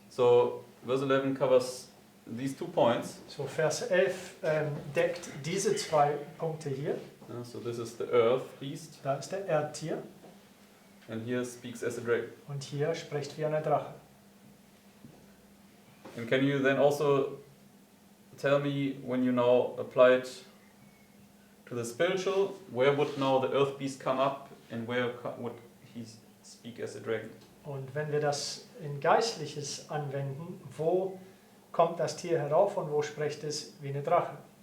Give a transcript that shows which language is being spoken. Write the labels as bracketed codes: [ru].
[en] So verse 11 covers these 2 points. [de] So Vers 11 deckt diese 2 Punkte hier. [en] So this is the earth beast, [de] Da ist der Erdtier [en] and here speaks as a dragon. [de] und hier spricht wie eine Drache. [en] And can you then also tell me, when you now apply it to the spiritual, where would now the earth beast come up, and where would he speak as a dragon? [de] Und wenn wir das in Geistliches anwenden, wo kommt das Tier herauf und wo spricht es wie eine Drache?